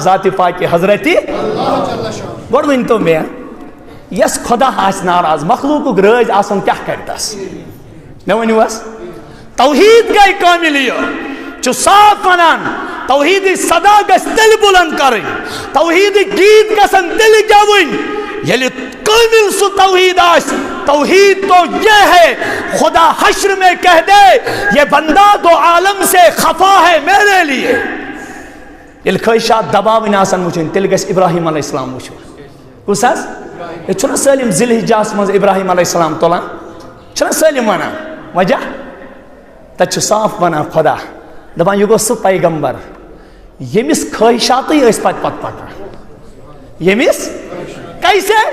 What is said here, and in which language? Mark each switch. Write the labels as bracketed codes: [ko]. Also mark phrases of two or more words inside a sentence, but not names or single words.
[ks] ذاتِ پاکہِ حضرتِ گۄڈٕ ؤنۍتو مےٚ یس خۄدا آسہِ ناراض مخلوٗقُک رٲزۍ آسُن کیٛاہ کرِ تس مےٚ ؤنِو حظ توحیٖد گٔے کامِل یہِ چھُ صاف ونان توحیٖدٕچ صدا گژھِ تیٚلہِ بُلند کرٕنۍ توحیٖدٕکۍ گیٖت گژھن تیٚلہِ گٮ۪وٕنۍ ییٚلہِ کامل سُہ توحید آس [ur] توحید تو یہ ہے خدا حشر میں کہہ دے یہ بندہ دو عالم سے خفا ہے میرے لیے [ks] ییٚلہِ خٲہِشات دباوٕنۍ آسن وٕچھِنۍ تیٚلہِ گژھِ ابراہیم علیہ السلام وٕچھُن کُس حظ یہِ چھُنہ سٲلِم ذی الحجاہس منٛز ابراہیم علیہ السلام تُلان چھُنہ سٲلِم ونان وجہ تتہِ چھُ صاف ونان خۄدا دپان یہِ گوٚو سُہ پیغمبر ییٚمِس خٲہِشاتٕے ٲسۍ پتہٕ پکان ییٚمِس کیسے